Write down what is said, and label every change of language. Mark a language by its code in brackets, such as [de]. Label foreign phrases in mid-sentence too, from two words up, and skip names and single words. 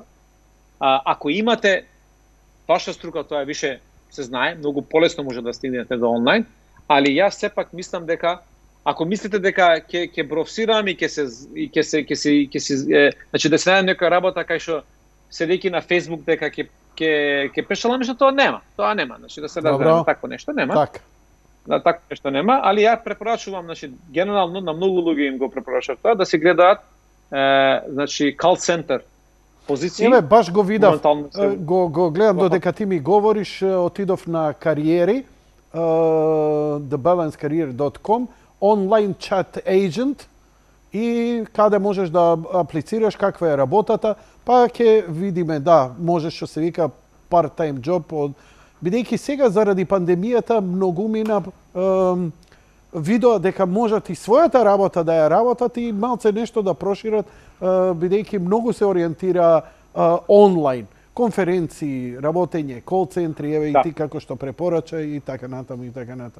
[mk] Ако имате ваша струка, тоа више се знае, многу полесно може да стигнете до онлайн, али јас сепак мислам дека ако мислите дека ќе бровсирам и ќе се значи да се најдам некоја работа кај што седејќи на Facebook дека ќе пешалам нешто, тоа нема. Значи да се разбереме, такво нешто нема. Така. Да, такво нешто нема, али ја препорачувам, значи генерално на многу луѓе им го препорачувам тоа да се гледаат значи [en] call center [mk] позиции. Еве, баш го видав, моментално се... го гледам додека ти ми говориш, отидов на кариери, thebalancecareer.com, онлайн чат agent, и каде можеш да аплицираш, каква е работата, па ќе видиме, да, можеш што се вика [en] part-time job, [mk] бидејќи сега заради пандемијата многумина видоа дека можат и својата работа да ја работат и малце нешто да прошират, бидејќи многу се ориентира онлайн, конференции, работење, кол центри, еве и ти како што препорача и така натаму и така натаму.